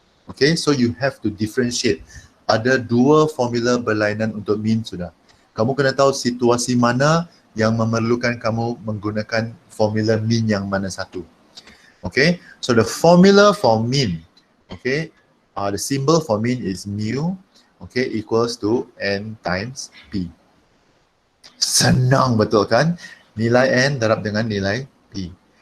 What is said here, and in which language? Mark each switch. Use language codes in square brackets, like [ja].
[en] Okay, so you have to differentiate. [ms] Ada 2 formula berlainan untuk mean sudah. Kamu kena tahu situasi mana yang memerlukan kamu menggunakan formula mean yang mana satu. [en] Okay, so the formula for mean, okay, the symbol for mean is mu, okay, equals to N times P. [ms] Senang betul kan? Nilai N darab dengan nilai P.